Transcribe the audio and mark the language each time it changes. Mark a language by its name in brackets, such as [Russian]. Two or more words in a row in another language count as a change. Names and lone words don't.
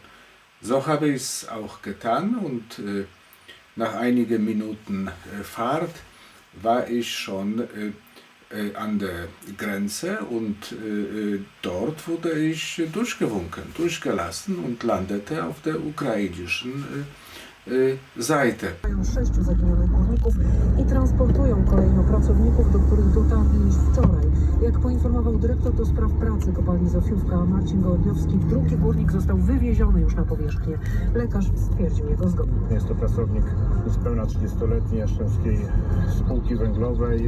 [German] So habe ich es auch getan und nach einigen Minuten Fahrt war ich schon an der Grenze und dort wurde ich durchgelassen und landete auf der ukrainischen Seite. [Polish] Mają 6 zaginionych górników i transportują kolejno pracowników, do których dotarli już wczoraj. Jak poinformował dyrektor do spraw pracy kopalni Zofiówka Marcin Gołębiowski, drugi górnik został wywieziony już na powierzchnię. Lekarz stwierdził jego zgonę. Jest to pracownik niespełna 30-letniej Jastrzębskiej Spółki Węglowej.